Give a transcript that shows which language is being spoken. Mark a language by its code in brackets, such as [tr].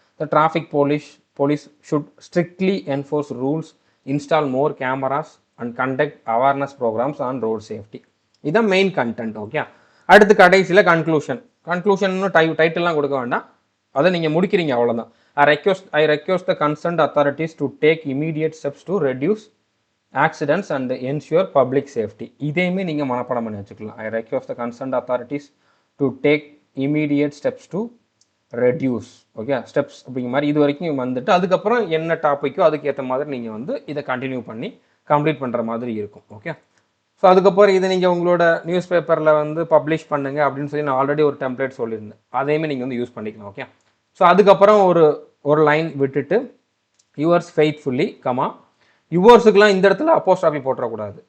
[en] The traffic police should strictly enforce rules, install more cameras and conduct awareness programmes on road safety. [ta] இதுதான் main content. Okay, அடுத்து கடைசியில் conclusion டைட்டில்லாம் கொடுக்க வேண்டாம், அதை நீங்கள் முடிக்கிறீங்க, அவ்வளோதான். [en] I request the concerned authorities to take immediate steps to reduce accidents and ensure public safety. [ta] இதையுமே நீங்கள் மனப்பாடம் பண்ணி வச்சுக்கலாம். [en] I request the concerned authorities to take immediate steps to reduce. [ta] Okay, steps அப்படிங்கிற மாதிரி இது வரைக்கும் வந்துட்டு அதுக்கப்புறம் என்ன டாப்பிக்கோ அதுக்கேற்ற மாதிரி நீங்கள் வந்து இதை கண்டினியூ பண்ணி கம்ப்ளீட் பண்ணுற மாதிரி இருக்கும். ஓகே, ஸோ அதுக்கப்புறம் இதை நீங்கள் உங்களோட நியூஸ் பேப்பரில் வந்து பப்ளிஷ் பண்ணுங்க அப்படின்னு சொல்லி நான் ஆல்ரெடி ஒரு டெம்ப்ளேட் சொல்லியிருந்தேன், அதையுமே நீங்கள் வந்து யூஸ் பண்ணிக்கலாம். ஓகே, ஸோ அதுக்கப்புறம் ஒரு லைன் விட்டுட்டு [en] yours faithfully [ta] கமா, யுவர்ஸுக்கெலாம் இந்த இடத்துல அப்போஸ்ட்ராஃபி போட்டுறக்கூடாது.